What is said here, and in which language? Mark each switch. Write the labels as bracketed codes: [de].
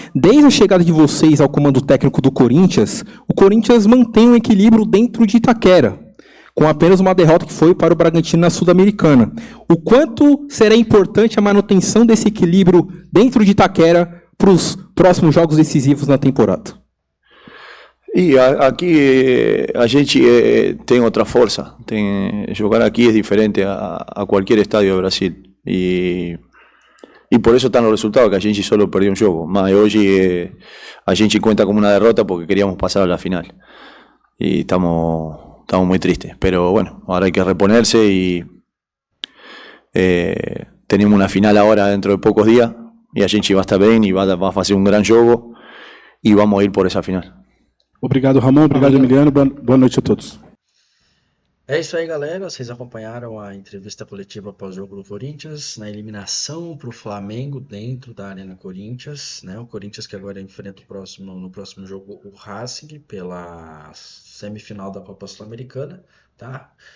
[pt] Desde a chegada de vocês ao comando técnico do Corinthians, o Corinthians mantém um equilíbrio dentro de Itaquera, com apenas uma derrota que foi para o Bragantino na Sul-Americana. O quanto será importante a manutenção desse equilíbrio dentro de Itaquera para os próximos jogos decisivos na temporada? [es] Y aquí [pt] a gente tem outra força. [es] Jogar aquí es diferente a cualquier estadio de Brasil. Y por eso están los resultados, que a gente solo perdió un juego. Más hoy a gente cuenta como una derrota porque queríamos pasar a la final. Y estamos muy tristes. Pero bueno, ahora hay que reponerse y tenemos una final ahora dentro de pocos días. Y a gente va a estar bien y va a hacer un gran juego. Y vamos a ir por esa final. [pt] Obrigado, Ramon. Obrigado, Emiliano. Boa noite a todos. É isso aí, galera. Vocês acompanharam a entrevista coletiva pós-jogo do Corinthians, na eliminação para o Flamengo dentro da Arena Corinthians, né? O Corinthians que agora enfrenta no próximo jogo o Racing pela semifinal da Copa Sul-Americana, tá?